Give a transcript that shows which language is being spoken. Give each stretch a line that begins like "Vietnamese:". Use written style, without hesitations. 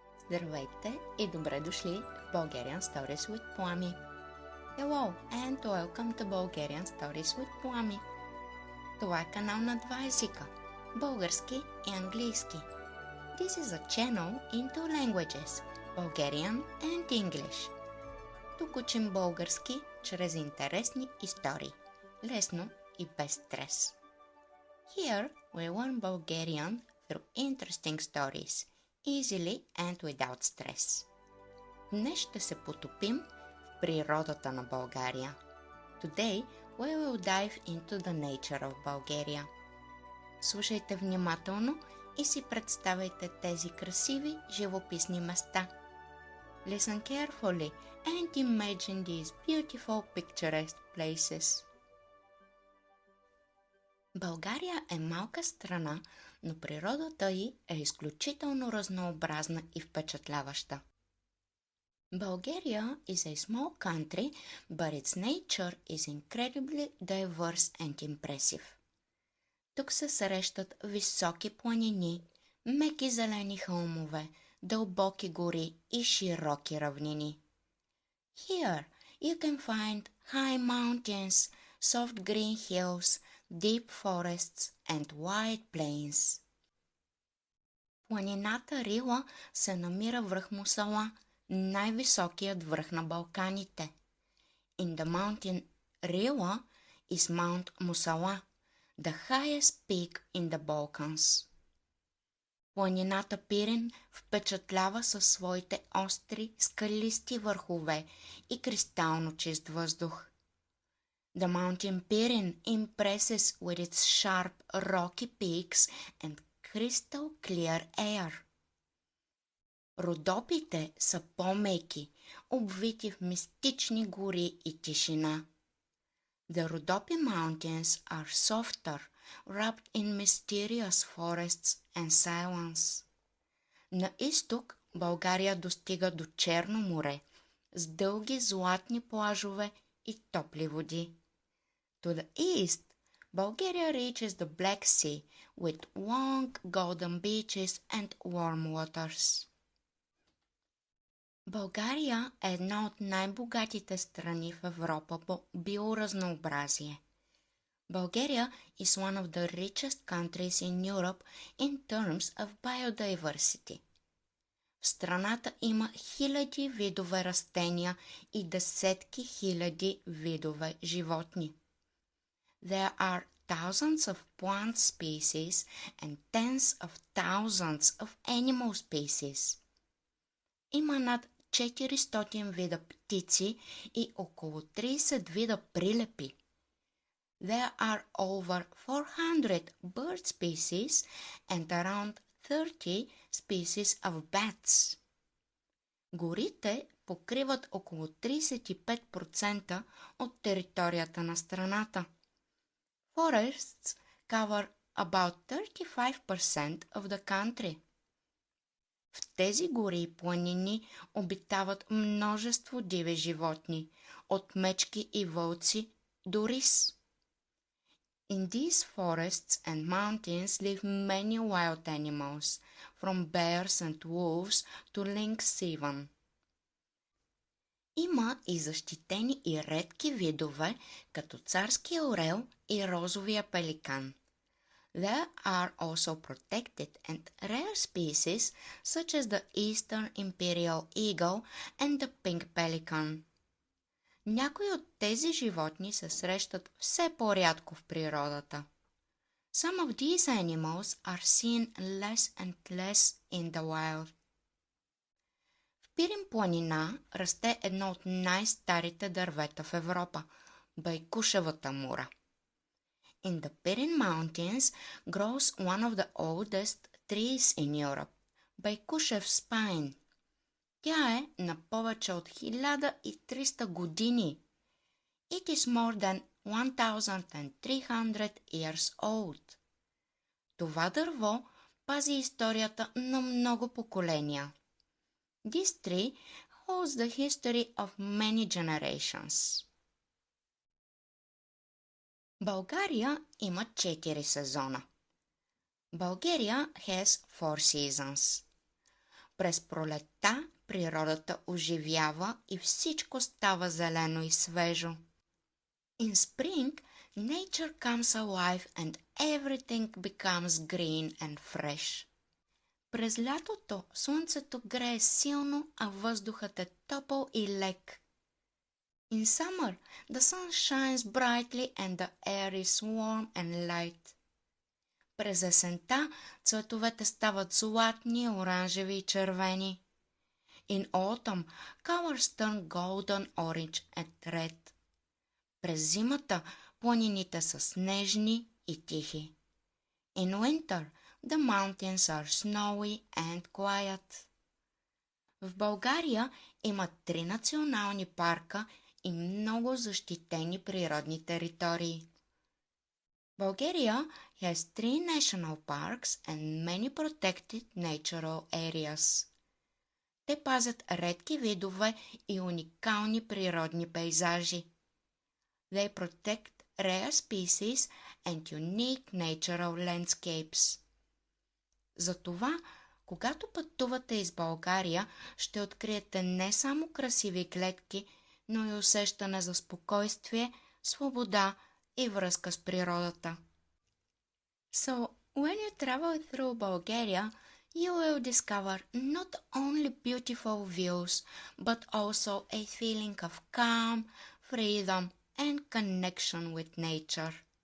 Bulgarian: Здравейте и добре дошли в Bulgarian Stories with Plami.
English: Hello and welcome to Bulgarian Stories with Plami.
Bulgarian: Това е канал на два езика – български и английски.
English: This is a channel in two languages – Bulgarian and English.
Bulgarian: Тук учим български чрез интересни истории, лесно и без стрес.
English: Here we learn Bulgarian through interesting stories – easily and without stress.
Bulgarian: Днес ще се потопим в природата на България.
English: Today we will dive into the nature of Bulgaria.
Bulgarian: Слушайте внимателно и си представяйте тези красиви живописни места.
English: Listen carefully and imagine these beautiful picturesque places.
Bulgarian: България е малка страна, но природата й е изключително разнообразна и впечатляваща.
English: Bulgaria is a small country, but its nature is incredibly diverse and impressive.
Bulgarian: Тук се срещат високи планини, меки зелени хълмове, дълбоки гори и широки равнини.
English: Here you can find high mountains, soft green hills, deep forests and wide plains.
Bulgarian: Планината Рила се намира връх Мусала, най-високият връх на Балканите.
English: In the mountain Rila is Mount Musala, the highest peak in the Balkans.
Bulgarian: Планината Пирин впечатлява със своите остри, скалисти върхове и кристално чист въздух.
English: The mountain Pirin impresses with its sharp, rocky peaks and crystal clear air.
Bulgarian: Родопите са по-меки, обвити в мистични гори и тишина.
English: The Rhodope Mountains are softer, wrapped in mysterious forests and silence.
Bulgarian: На изток България достига до Черно море, с дълги златни плажове и топли води.
English: To the east, Bulgaria reaches the Black Sea with long golden beaches and warm waters.
Bulgarian: България е една от най-богатите страни в Европа по биоразнообразие.
English: Bulgaria is one of the richest countries in Europe in terms of biodiversity.
Bulgarian: В страната има хиляди видове растения и десетки хиляди видове животни.
English: There are thousands of plant species and tens of thousands of animal species.
Bulgarian: Има над 400 вида птици и около 30 вида прилепи.
English: There are over 400 bird species and around 30 species of bats.
Bulgarian: Горите покриват около 35% от територията на страната.
English: Forests cover about 35% of the country.
Bulgarian: В тези гори и планини обитават множество диви животни, от мечки и вълци до рис.
English: In these forests and mountains live many wild animals, from bears and wolves to lynx even.
Bulgarian: Има и защитени и редки видове, като царския орел и розовия пеликан.
English: There are also protected and rare species such as the eastern imperial eagle and the pink pelican.
Bulgarian: Някои от тези животни се срещат все по-рядко в природата.
English: Some of these animals are seen less and less in the wild.
Bulgarian: В Пирин планина расте едно от най-старите дървета в Европа – байкушевата мура.
English: In the Pirin Mountains grows one of the oldest trees in Europe – байкушев пайн.
Bulgarian: Тя е на повече от 1300 години.
English: It is more than 1300 years old.
Bulgarian: Това дърво пази историята на много поколения.
English: This tree holds the history of many generations.
Bulgarian: България има 4 сезона.
English: Bulgaria has 4 seasons.
Bulgarian: През пролетта природата оживява и всичко става зелено и свежо.
English: In spring, nature comes alive and everything becomes green and fresh.
Bulgarian: През лятото слънцето грее силно, а въздухът е топъл и лек.
English: In summer, the sun shines brightly and the air is warm and light.
Bulgarian: През есента цветовете стават златни, оранжеви и червени.
English: In autumn, colors turn golden, orange and red.
Bulgarian: През зимата планините са снежни и тихи.
English: In winter, the mountains are snowy and quiet.
Bulgarian: В България има 3 национални парка и много защитени природни територии.
English: Bulgaria has 3 national parks and many protected natural areas.
Bulgarian: Те пазят редки видове и уникални природни пейзажи.
English: They protect rare species and unique natural landscapes.
Bulgarian: Затова, когато пътувате из България, ще откриете не само красиви гледки, но и усещане за спокойствие, свобода и връзка с природата.
English: So, when you travel through Bulgaria, you will discover not only beautiful views, but also a feeling of calm, freedom, and connection with nature.